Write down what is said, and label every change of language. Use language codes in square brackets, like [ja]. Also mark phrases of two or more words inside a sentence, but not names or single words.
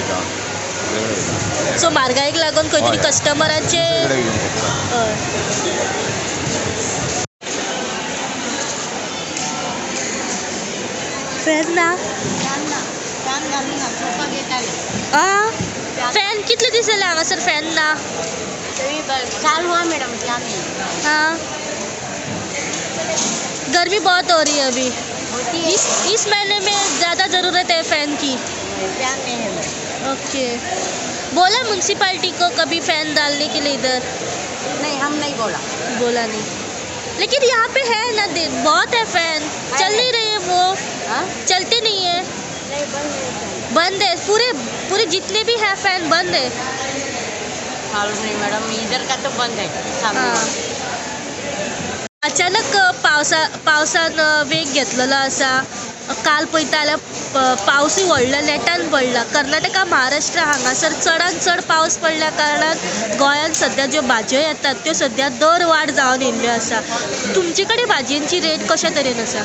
[kok] सो म्हारगायेक लागून खंय तरी कस्टमरांचे फॅन ना फॅन कितले दीस जाले हांगासर फॅन ना? [hi] साल हुआ मैडम क्या नहीं हाँ, गर्मी बहुत हो रही है अभी. होती है इस महीने में ज़्यादा ज़रूरत है फ़ैन की. क्या नहीं है मैडम. ओके, बोला म्यूनसिपालिटी को कभी फ़ैन डालने के लिए इधर? नहीं हम नहीं बोला नहीं, लेकिन यहाँ पे है ना, बहुत है फ़ैन, चल नहीं रही है वो. हाँ चलते नहीं है, नहीं बंद है. पूरे जितने भी है फ़ैन बंद है. मालूम नहीं मैडम, इधर का तो बंद है सामने हां. वाला. [kok] अचानक पावसान वेग घेतलेलो आसा. काल पळयता जाल्यार पावसूय व्हडल्या नेटान पडला. कर्नाटका, महाराष्ट्र हांगासर चडांत चड पावस पडल्या कारणान गोंयांत सद्या ज्यो भाजयो येतात त्यो सद्या दर वाड जावन येयल्ल्यो आसा. तुमचे कडेन भाजयेंची रेट कशा तरेन आसा?